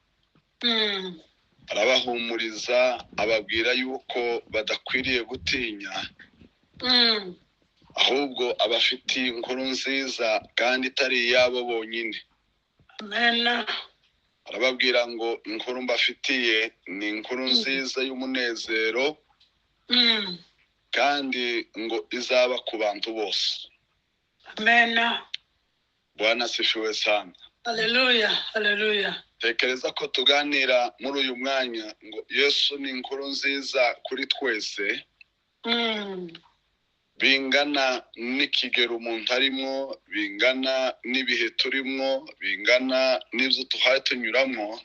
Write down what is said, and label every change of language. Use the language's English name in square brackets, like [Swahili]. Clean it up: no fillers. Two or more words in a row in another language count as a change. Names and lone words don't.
[Kinyarwanda] Arabahumuriza, ababwira yuko badakwiriye gutinya, ahubwo abafitiye inkuru nziza kandi itari iyabo bonyine. Amen. Arababwira ngo inkuru mbafitiye ni inkuru nziza y'umunezero, kandi ngo izaba ku bantu bose. Amen. [Swahili] Bwana asifiwe sana. [Kinyarwanda] Hallelujah. Tekereza ko tuganira muri uyu mwanya ngo Yesu ni inkuru nziza kuri twese, bingana n'ikigero umuntu arimo, bingana n'ibihe turimo, bingana n'ibyo tuhaye tunyuramo.